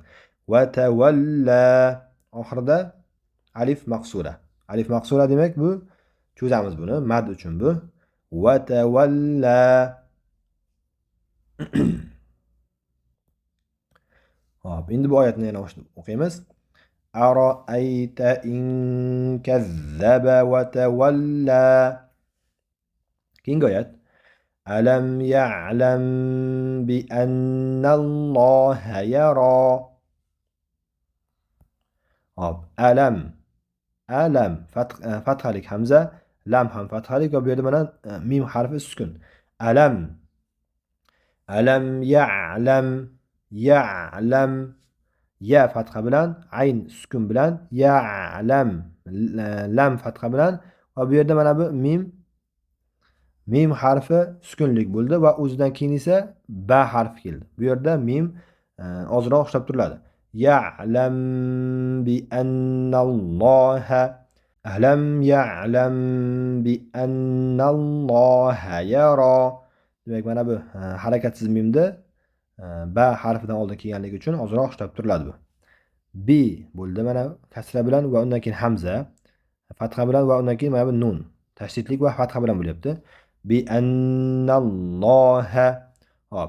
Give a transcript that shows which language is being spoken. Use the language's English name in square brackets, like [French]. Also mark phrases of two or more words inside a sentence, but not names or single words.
[Arabic] وتولى. [Uzbek] Oxirida alif maqsura. Alif maqsura demak bu cho'zamiz buni mad uchun bu. [Arabic] وتولى. [Uzbek] Hop, endi bu oyatni yana o'qiymiz. [Arabic] أرأيت إن كذب وتولى. [Uzbek] Keyingi oyat. [Arabic] ألم يعلم بأن الله يرى. [Uzbek] Hop, alam fathalik hamza, lam ham fathalik va bu yerda mana mim harfi sukun. [Arabic] ألم يعلم, [Uzbek] ya fatha bilan, ayn sukun bilan, ya'lam lam fatha bilan va bu yerda mana bu mim harfi sukunlik bo'ldi va o'zidan keyin esa ba harfi keldi. Bu yerda mim ozroq ushlab turiladi. [Arabic] يعلم بأن الله. ألم يعلم بأن الله يرى. [Uzbek] Demak, mana bu harakatsiz mimda ba harfidan oldin kelganligi uchun ozroq ushlab turiladi bu. Bi bo'ldi mana kasra bilan va undan keyin hamza, fatha bilan va undan keyin mana bu nun. Tashdidlik va fatha bilan bo'lyapti. [Arabic] بأن الله. Hop.